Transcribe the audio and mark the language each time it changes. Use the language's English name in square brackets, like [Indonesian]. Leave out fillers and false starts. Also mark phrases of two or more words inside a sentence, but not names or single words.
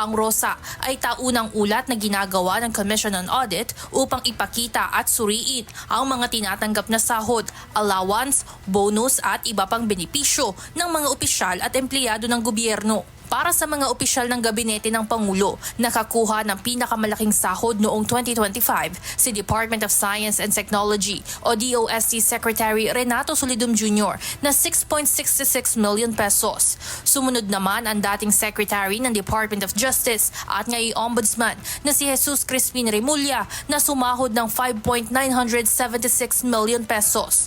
[Filipino] Ang ROSA ay taunang ulat na ginagawa ng Commission on Audit upang ipakita at suriin ang mga tinatanggap na sahod, allowance, bonus at iba pang benepisyo ng mga opisyal at empleyado ng gobyerno. Para sa mga opisyal ng gabinete ng Pangulo, nakakuha ng pinakamalaking sahod noong 2025 si Department of Science and Technology o DOST Secretary Renato Solidum Jr. na 6.66 million pesos. Sumunod naman ang dating Secretary ng Department of Justice at ngayong Ombudsman na si Jesus Crispin Remulla na sumahod ng 5.976 million pesos.